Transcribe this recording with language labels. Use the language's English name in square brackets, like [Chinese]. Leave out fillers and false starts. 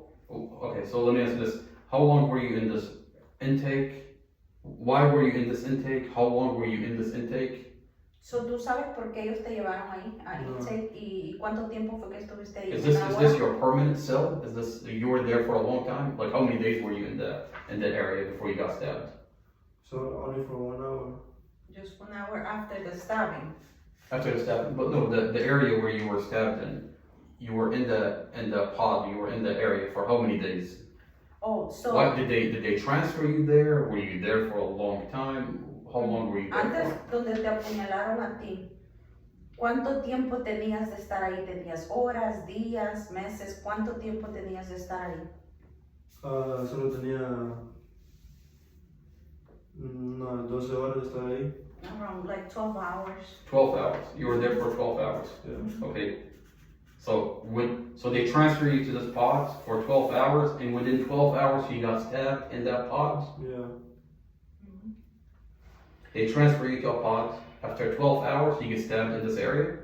[English] Okay, so let me ask you this. How long were you in this intake? Why were you in this intake? How long were you in this intake? [Spanish] So, ¿tú sabes por qué ellos te llevaron ahí a intake y cuánto tiempo fue que estuviste ahí? [English] Is this your permanent cell? Is this you were there for a long time? Like how many days were you in that area before you got stabbed? So only for 1 hour. Just 1 hour after the stabbing. After the stab, but no, the area where you were stabbed in, you were in the pod, you were in the area for how many days? Oh, so What did they transfer you there? Were you there for a long time? How long were you there [Spanish] antes [English] for? [Spanish] donde te apuñalaron a ti, ¿cuánto tiempo tenías de estar ahí? ¿Tenías horas, días, meses? ¿Cuánto tiempo tenías de estar ahí? Solo tenía unas 12 horas de estar ahí. [English] Around like 12 hours. 12 hours. You were there for 12 hours. Yeah. Okay. So they transfer you to this pod for 12 hours, and within 12 hours you got stabbed in that pod. Yeah. They transfer you to a pod. After 12 hours, you get stabbed in this area.